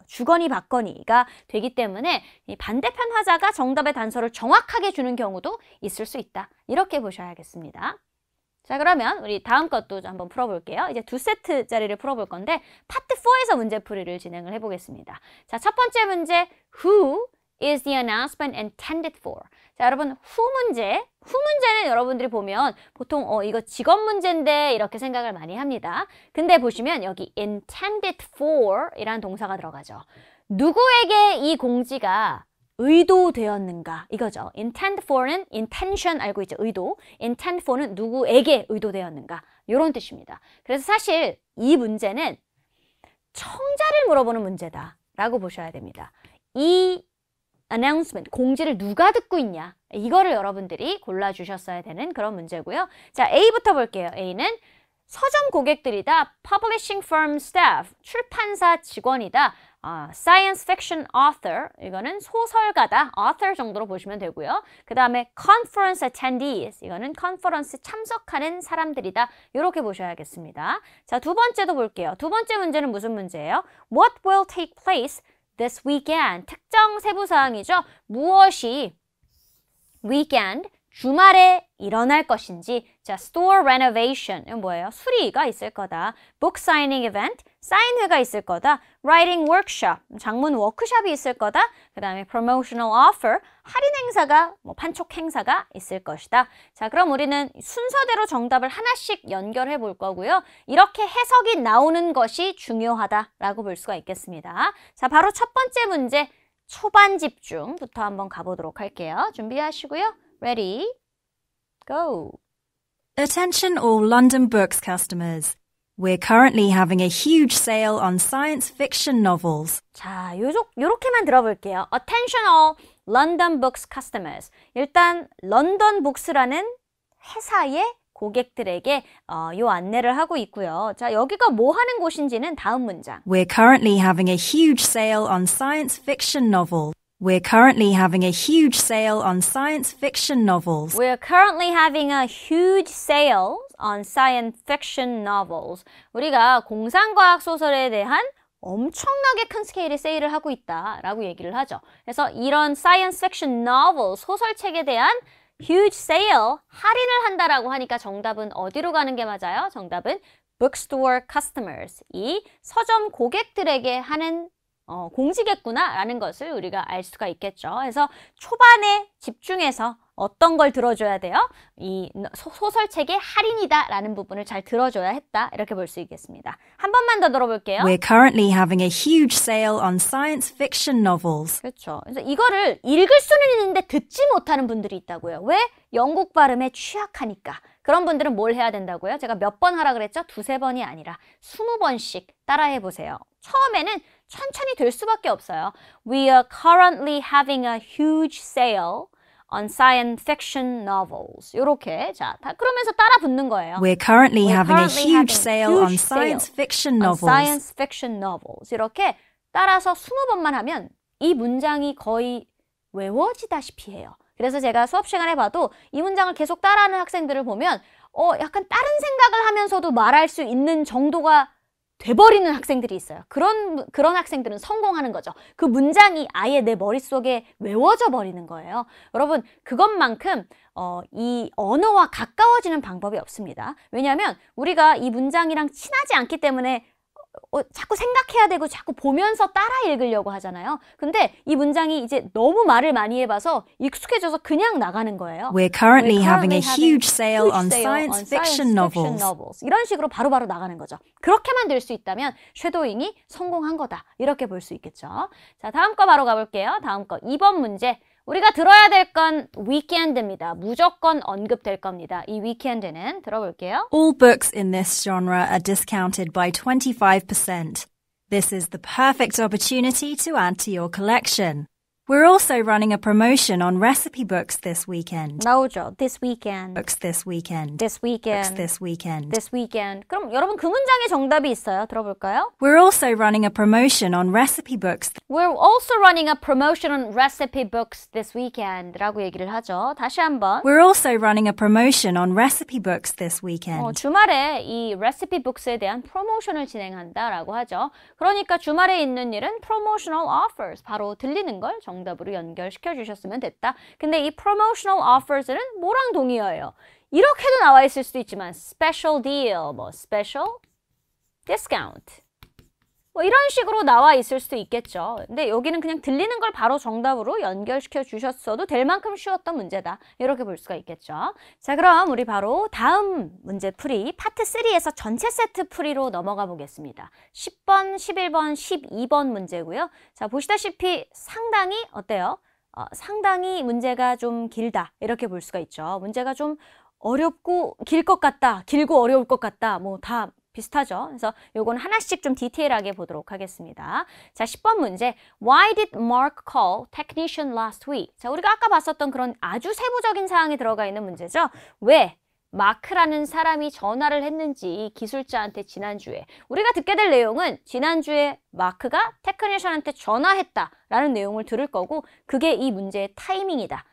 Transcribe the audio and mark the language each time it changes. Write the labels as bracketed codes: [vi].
[ko] 주거니 받거니가 되기 때문에 이 반대편 화자가 정답의 단서를 정확하게 주는 경우도 있을 수 있다. 이렇게 보셔야겠습니다. 자, 그러면 우리 다음 것도 한번 풀어볼게요. 이제 2세트짜리를 풀어볼 건데 파트 4에서 문제풀이를 진행을 해보겠습니다. 자, 첫 번째 문제 [en] Who is the announcement intended for? [ko] 자, 여러분 who 문제는 여러분들이 보면 보통 이거 직업 문제인데 이렇게 생각을 많이 합니다. 근데 보시면 여기 intended for 이라는 동사가 들어가죠. 누구에게 이 공지가 의도되었는가 이거죠. intend for는 intention 알고 있죠. 의도. intend for는 누구에게 의도되었는가 이런 뜻입니다. 그래서 사실 이 문제는 청자를 물어보는 문제다 라고 보셔야 됩니다. 이 announcement, 공지를 누가 듣고 있냐 이거를 여러분들이 골라주셨어야 되는 그런 문제고요. 자, A부터 볼게요. A는 서점 고객들이다. [en] publishing firm staff, [ko] 출판사 직원이다. [en] science fiction author, [ko] 이거는 소설가다. author 정도로 보시면 되고요. 그 다음에 conference attendees, 이거는 컨퍼런스 참석하는 사람들이다. 이렇게 보셔야겠습니다. 자, 두 번째도 볼게요. 두 번째 문제는 무슨 문제예요? [en] What will take place this weekend? [ko] 특정 세부사항이죠. 무엇이 weekend, 주말에 일어날 것인지. 자, store renovation, 이건 뭐예요? 수리가 있을 거다. book signing event, 사인회가 있을 거다. writing workshop, 장문 워크숍이 있을 거다. 그 다음에 promotional offer, 할인 행사가, 판촉 행사가 있을 것이다. 자, 그럼 우리는 순서대로 정답을 하나씩 연결해 볼 거고요. 이렇게 해석이 나오는 것이 중요하다라고 볼 수가 있겠습니다. 자, 바로 첫 번째 문제, 초반 집중부터 한번 가보도록 할게요. 준비하시고요. [en] Ready? Go! Attention all London Books customers. We're currently having a huge sale on science fiction novels. [ko] 자, 요렇게만 들어볼게요. [en] Attention all London Books customers. [ko] 일단 런던 북스라는 회사의 고객들에게 요 안내를 하고 있고요. 자, 여기가 뭐 하는 곳인지는 다음 문장. [en] We're currently having a huge sale on science fiction novels. We're currently having a huge sale on science fiction novels. We're currently having a huge sale on science fiction novels. [ko] 우리가 공상과학 소설에 대한 엄청나게 큰 스케일의 세일을 하고 있다라고 얘기를 하죠. 그래서 이런 science fiction novel, 소설책에 대한 huge sale, 할인을 한다라고 하니까 정답은 어디로 가는 게 맞아요? 정답은 bookstore customers, 이 서점 고객들에게 하는 공지겠구나라는 것을 우리가 알 수가 있겠죠. 그래서 초반에 집중해서 어떤 걸 들어줘야 돼요? 이 소설책의 할인이다라는 부분을 잘 들어줘야 했다. 이렇게 볼 수 있겠습니다. 한 번만 더 들어볼게요. [en] We're currently having a huge sale on science fiction novels. [ko] 그렇죠. 그래서 이거를 읽을 수는 있는데 듣지 못하는 분들이 있다고요. 왜? 영국 발음에 취약하니까. 그런 분들은 뭘 해야 된다고요? 제가 몇 번 하라 그랬죠? 2-3번이 아니라 20번씩 따라해 보세요. 처음에는 천천히 될 수밖에 없어요. [en] We are currently having a huge sale on science fiction novels. [ko] 요렇게. 자, 그러면서 따라 붙는 거예요. [en] We're currently having a huge sale on science fiction novels. Science fiction novels. [ko] 이렇게 따라서 20번만 하면 이 문장이 거의 외워지다시피 해요. 그래서 제가 수업 시간에 봐도 이 문장을 계속 따라하는 학생들을 보면 약간 다른 생각을 하면서도 말할 수 있는 정도가 돼버리는 학생들이 있어요. 그런 학생들은 성공하는 거죠. 그 문장이 아예 내 머릿속에 외워져 버리는 거예요. 여러분, 그것만큼 이 언어와 가까워지는 방법이 없습니다. 왜냐하면 우리가 이 문장이랑 친하지 않기 때문에 자꾸 생각해야 되고 자꾸 보면서 따라 읽으려고 하잖아요. 근데 이 문장이 이제 너무 말을 많이 해봐서 익숙해져서 그냥 나가는 거예요. [en] We're currently having a huge sale on science fiction novels. [ko] 이런 식으로 바로바로 나가는 거죠. 그렇게만 될 수 있다면 쉐도잉이 성공한 거다. 이렇게 볼 수 있겠죠. 자, 다음 거 바로 가볼게요. 다음 거 2번 문제. 우리가 들어야 될 건 weekend입니다. 무조건 언급될 겁니다. 이 weekend는 들어볼게요. [en] All books in this genre are discounted by 25%. This is the perfect opportunity to add to your collection. We're also running a promotion on recipe books this weekend. [ko] 나오죠. [en] This weekend. Books this weekend. This weekend. Books this weekend. This weekend. [ko] 그럼 여러분 그 문장에 정답이 있어요. 들어볼까요? [en] We're also running a promotion on recipe books. We're also running a promotion on recipe books this weekend [ko] 라고 얘기를 하죠. 다시 한번. [en] We're also running a promotion on recipe books this weekend. [ko] 주말에 이 recipe books에 대한 프로모션을 진행한다라고 하죠. 그러니까 주말에 있는 일은 promotional offers. 바로 들리는 걸 정답으로 연결시켜 주셨으면 됐다. 근데 이 promotional offers는 뭐랑 동의어예요? 이렇게도 나와 있을 수도 있지만 special deal, 뭐 special discount 뭐 이런 식으로 나와 있을 수도 있겠죠. 근데 여기는 그냥 들리는 걸 바로 정답으로 연결시켜 주셨어도 될 만큼 쉬웠던 문제다. 이렇게 볼 수가 있겠죠. 자, 그럼 우리 바로 다음 문제 풀이 파트 3에서 전체 세트 풀이로 넘어가 보겠습니다. 10번, 11번, 12번 문제고요. 자, 보시다시피 상당히 어때요? 상당히 문제가 좀 길다. 이렇게 볼 수가 있죠. 문제가 좀 어렵고 길 것 같다. 길고 어려울 것 같다. 뭐 다 비슷하죠. 그래서 요건 하나씩 좀 디테일하게 보도록 하겠습니다. 자, 10번 문제. [en] Why did Mark call technician last week? [ko] 자, 우리가 아까 봤었던 그런 아주 세부적인 사항이 들어가 있는 문제죠. 왜 마크라는 사람이 전화를 했는지 기술자한테 지난주에. 우리가 듣게 될 내용은 지난주에 마크가 테크니션한테 전화했다라는 내용을 들을 거고 그게 이 문제의 타이밍이다.